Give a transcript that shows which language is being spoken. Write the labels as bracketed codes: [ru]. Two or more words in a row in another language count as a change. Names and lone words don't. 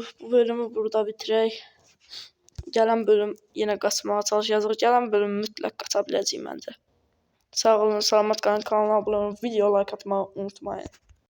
[az] Bu bölümü burada bitirək. Gələn bölüm yine qaçmağa çalışacağıq. Gələn bölüm mütləq qaça biləcəyik məncə. Sağ olun, salamat qalın, kanala abunə olun, video like atmayı unutmayın.